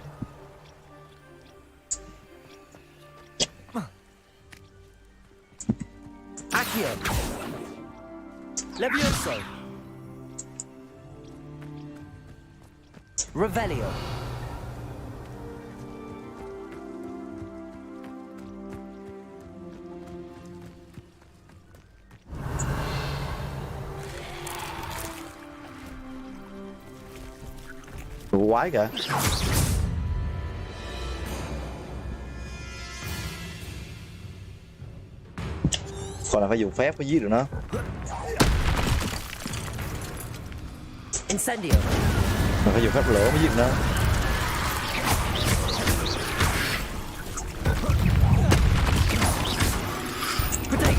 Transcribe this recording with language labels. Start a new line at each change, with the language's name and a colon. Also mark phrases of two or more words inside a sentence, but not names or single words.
Vietnamese: Accio. Levioso. Revelio. Đồ quái kìa. Còn là phải dùng phép mới giết được nó. Incendio. Mình phải dùng phép lửa mới giết được nó. Protego.